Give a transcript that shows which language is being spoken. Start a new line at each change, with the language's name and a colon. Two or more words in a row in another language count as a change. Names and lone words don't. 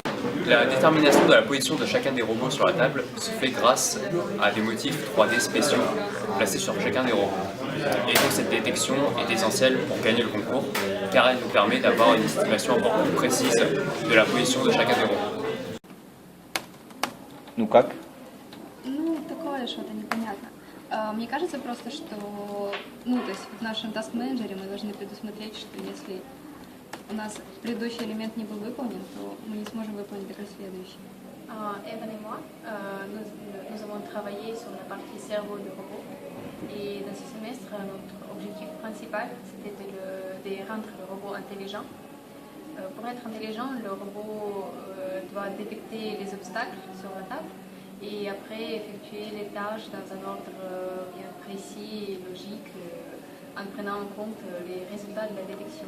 French: La détermination de la position de chacun des robots sur la table se fait grâce à des motifs 3D spéciaux placés sur chacun des robots. Et donc cette détection est essentielle pour gagner le concours, car elle nous permet d'avoir une estimation encore plus précise de la position de chacun des robots.
Russian: Ну как? Ну, такое что-то непонятно. Мне кажется просто, что, то есть в нашем task-менеджере мы должны предусмотреть, что если у нас предыдущий элемент не был выполнен, то мы не сможем выполнить только следующий.
French: Evan et moi, nous avons travaillé sur la partie cerveau du robot. Et dans ce semestre, notre objectif principal, c'était de rendre le robot intelligent. Pour être intelligent, le robot doit détecter les obstacles sur la table et après effectuer les tâches dans un ordre bien précis et logique en prenant en compte les résultats de la détection.